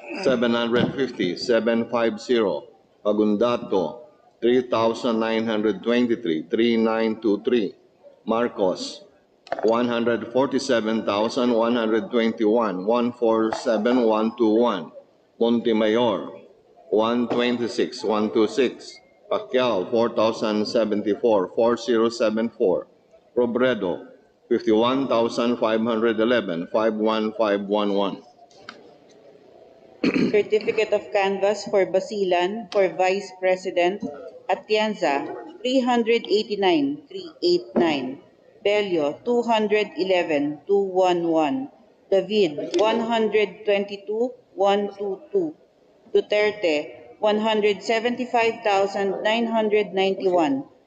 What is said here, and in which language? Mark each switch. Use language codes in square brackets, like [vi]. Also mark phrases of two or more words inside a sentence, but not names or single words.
[en] 750,750, Agundato 3,923,3923, Marcos 147,121, 147,121, Montemayor 126,126, Pacquiao 4,074, 4074, Robredo 51,511, 51511. Certificate of canvass for Basilan for Vice President, Atienza 389,389, Bello 211,211, David 122,122, Duterte 175,991,